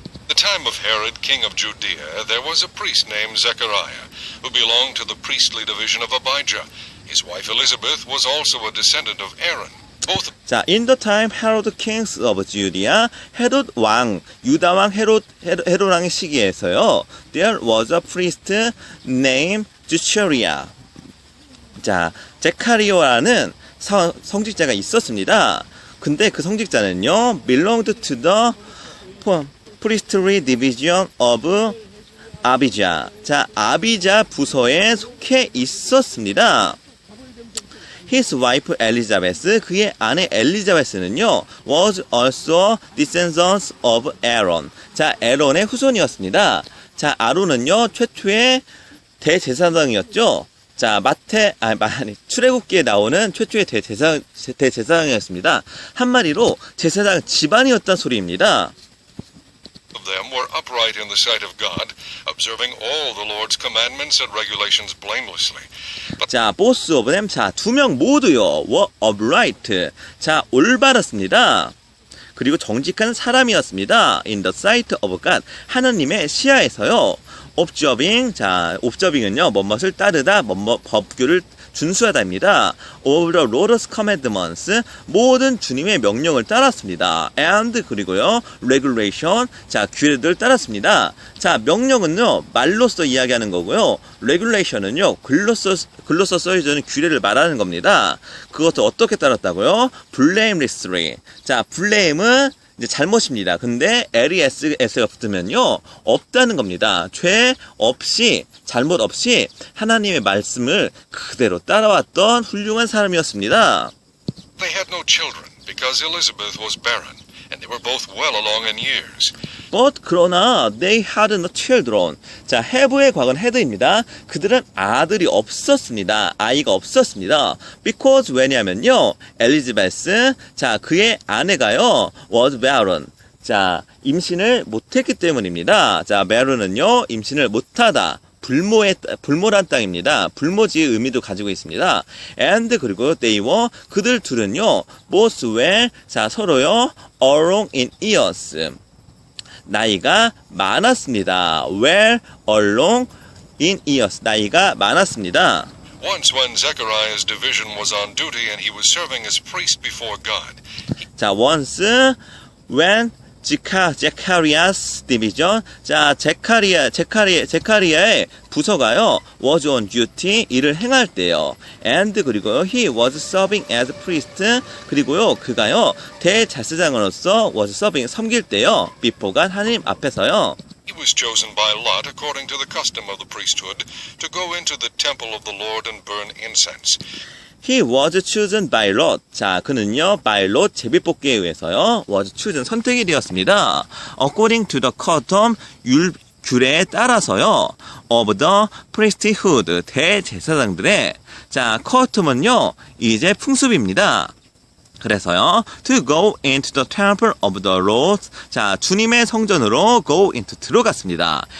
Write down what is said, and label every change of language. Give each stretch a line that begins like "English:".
English: At the time of Herod, king of Judea, there was a priest named Zechariah, who belonged to the priestly division of Abijah. His wife Elizabeth was also a descendant of Aaron. 자, in the time Herod kings of Judea,
Korean: 헤롯 왕, 유다 왕 헤롯 왕의 시기에서요,
English: there was a priest named Zechariah.
Korean: 자, 제카리오라는 성직자가 있었습니다. 근데 그 성직자는요,
English: belonged to the priestly division of Abijah.
Korean: 자, 아비자 부서에 속해 있었습니다.
English: His wife Elizabeth,
Korean: 그의 아내 엘리자베스는요,
English: was also descendants of Aaron.
Korean: 자, 에론의 후손이었습니다. 자, 아론은요, 최초의 대제사장이었죠. 자, 출애굽기에 나오는 최초의 대제사장이었습니다. 한마디로 제사장 집안이었단 소리입니다.
English: Of them were upright in the sight of God, observing all the Lord's commandments and regulations blamelessly. 자, both of them, 자,
Korean: 두 명 모두요,
English: were upright, 자,
Korean: 올바랐습니다. 그리고 정직한 사람이었습니다.
English: In the sight of God,
Korean: 하나님의 시야에서요. observing, 자, observing은요, 뭐뭇을 따르다, 법규를 준수하다입니다.
English: All the Lord's commandments,
Korean: 모든 주님의 명령을 따랐습니다. And 그리고요, regulation, 자 규례들 따랐습니다. 자 명령은요 말로써 이야기하는 거고요. regulation은요 글로써 써있는 규례를 말하는 겁니다. 그것도 어떻게 따랐다고요?
English: blamelessly.
Korean: 자 blame은 이제 잘못입니다. 근데 LESS가 붙으면요 없다는 겁니다. 죄 없이 잘못 없이 하나님의 말씀을 그대로 따라왔던 훌륭한 사람이었습니다.
English: They had no children because Elizabeth was barren, and they were both well along in years. But 그러나 they had no children.
Korean: 자, have의 과거는 had입니다. 그들은 아들이 없었습니다. 아이가 없었습니다. Because 왜냐면요, 엘리자베스, 자 그의 아내가요
English: was barren.
Korean: 자 임신을 못했기 때문입니다. 자 barren은요 임신을 못하다. 불모란 땅입니다. 불모지의 의미도 가지고 있습니다.
English: And 그리고 they were
Korean: 그들 둘은요
English: both were 자
Korean: 서로요
English: along in years
Korean: 나이가 많았습니다.
English: were along in years
Korean: 나이가 많았습니다.
English: Once when Zechariah's division was on duty and he was serving as priest before God, 자 once when 제카리아스 디비전 자
Korean: 제카리아의 부서가요
English: was on duty
Korean: 일을 행할 때요
English: and 그리고요 he was serving as priest
Korean: 그리고요 그가요 대제사장으로서
English: was serving
Korean: 섬길 때요
English: before God
Korean: 하나님 앞에서요
English: he was chosen by lot according to the custom of the priesthood to go into the temple of the Lord and burn incense. He was chosen by lot.
Korean: 자, 그는요, by lot 제비뽑기에 의해서요,
English: was chosen
Korean: 선택이 되었습니다.
English: According to the custom
Korean: 규례에 따라서요,
English: of the priesthood
Korean: 대제사장들의 자, custom은요, 이제 풍습입니다.
English: 그래서요, to go into the temple of the Lord.
Korean: 자, 주님의 성전으로 go into 들어갔습니다.